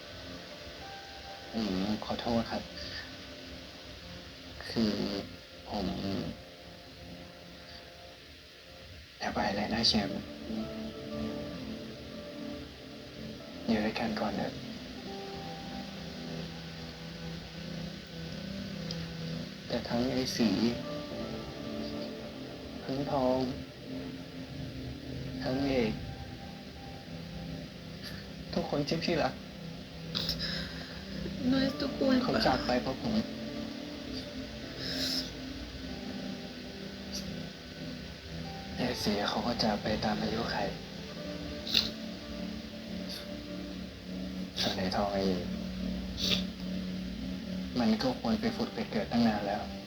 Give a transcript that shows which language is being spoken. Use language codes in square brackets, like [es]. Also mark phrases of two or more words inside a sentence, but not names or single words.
[th] ขอโทษครับ คือผมอย่าไปเลยนะเชมอยู่ด้วยกันก่อนเถอะแต่ทั้งไอ้สีทั้งทอง ทั้งเอกทุกคนที่พี่รัก [es] No es tu [th] เขาจาก [es] culpa. [th] ไปเพราะผมไอ้สีเขาก็จากไปตามอายุไขส่วนไอ้ทองไอ้มันก็ควรไปฝุดไปเกิดตั้งนานแล้ว